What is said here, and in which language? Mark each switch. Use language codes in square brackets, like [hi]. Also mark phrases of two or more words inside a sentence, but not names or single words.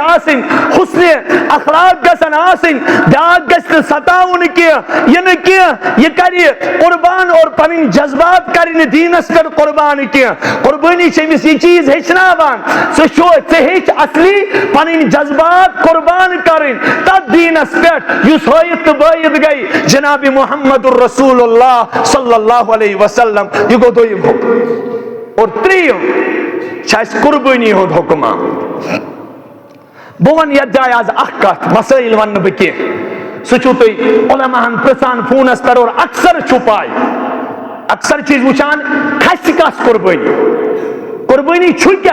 [ks] آسٕنۍ حُسنِ اخلاق گژھن آسٕنۍ بیاکھ گژھِ نہٕ ستاوُن کینٛہہ یہِ نہٕ کینٛہہ یہِ کرِ قربان اور پنٕنۍ جذبات کرِ نہٕ دیٖنس پٮ۪ٹھ قربان کینٛہہ قربٲنی چھِ أمِس یہِ چیٖز ہیٚچھناوان ژٕ ہیٚچھ اصلی پنٕنۍ جذبات قربان کرٕنۍ تتھ دیٖنس پٮ۪ٹھ یُس ہٲیِتھ تہٕ بٲیِتھ گٔے جناب محمد الرسول اللہ [ar] صلی اللہ علیہ وسلم [ks] یہِ گوٚو دوٚیِم اور ترٛیٚیِم چھِ اَسہِ قربٲنی ہُنٛد حُکُم آمُت بہٕ وَنہٕ یتھ جایہِ آز اکھ کتھ مسٲیل ونہٕ بہٕ کینٛہہ سُہ چھُو تُہۍ علماہن پرژھان فونس پٮ۪ٹھ اور اکثر چھُ پاے اکثر چھِ أسۍ وٕچھان کھسہِ کس قربٲنی قربٲنی چھُ